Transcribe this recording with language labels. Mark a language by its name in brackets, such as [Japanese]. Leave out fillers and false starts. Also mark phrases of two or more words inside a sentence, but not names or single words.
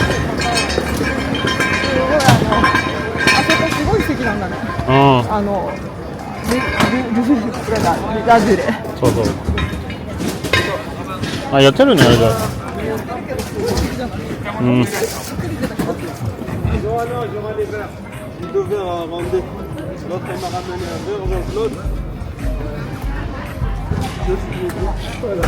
[Japanese] すごいあそこすごい素敵なんだね。うん。ラズレ。そうそう。あ、やってるね、あれだ。うん。 [French] Non, non, j'aurai des verres. J'ai 2 verres à ramener. L'autre, elle m'a ramené un verre avec l'autre. Voilà.